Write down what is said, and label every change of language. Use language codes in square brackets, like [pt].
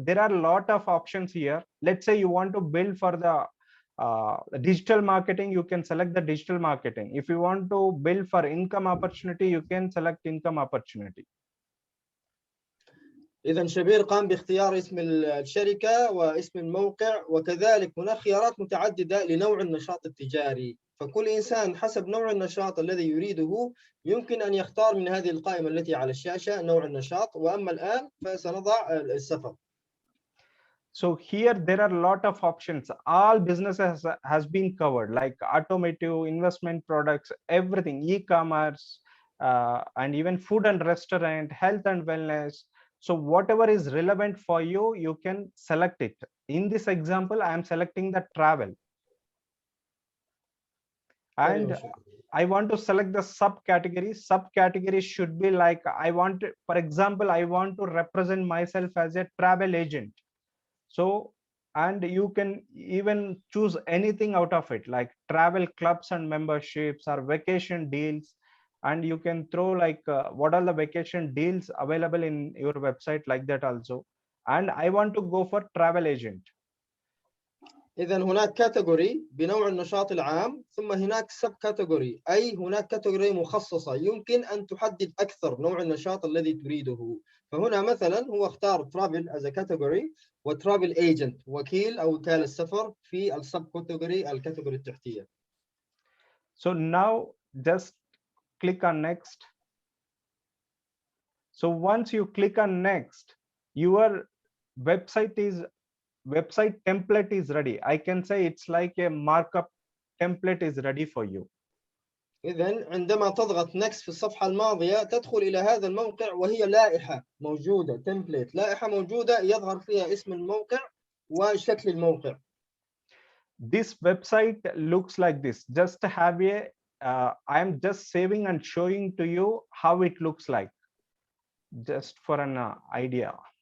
[en] There are a lot of options here. Let's say you want to build for the digital marketing, you can select the digital marketing. If you want to build for income opportunity, you can select income opportunity. [ar] إذا شبير قام باختيار اسم الشركة واسم الموقع، وكذلك هناك خيارات متعددة لنوع النشاط التجاري. فكل إنسان حسب نوع النشاط الذي يريده يمكن أن يختار من هذه القائمة التي على الشاشة نوع النشاط. وأما الآن فسنضع السفر. [en] So here there are a lot of options. All businesses has been covered, like automotive, investment products, everything, e-commerce, and even food and restaurant, health and wellness. So whatever is relevant for you, you can select it. In this example, I am selecting the travel. And I want to select the subcategories. Subcategories should be like, for example, I want to represent myself as a travel agent. So, and you can even choose anything out of it, like travel clubs and memberships or vacation deals, and you can throw like what are the vacation deals available in your website, like that also. And I want to go for travel agent. [ar] إذا هناك كاتيجوري بنوع النشاط العام، ثم هناك سب كاتيجوري، أي هناك كاتيجوري مخصصة يمكن أن تحدد أكثر نوع النشاط الذي تريده. فهنا مثلا هو اختار [en] travel as a category [ar] وترافل agent وكيل أو وكالة سفر في السب كاتيجوري الكاتيجوري التحتية. [en] So now just click on next. So once you click on next, your website template is ready. I can say it's like a markup template is ready for you. [ar] إذا عندما تضغط next في الصفحة الماضية تدخل إلى هذا الموقع وهي لائحة موجودة، template، لائحة موجودة يظهر فيها اسم الموقع وشكل الموقع. [en] This website looks like this. Just have a I am just saving and showing to you how it looks like, just for an idea.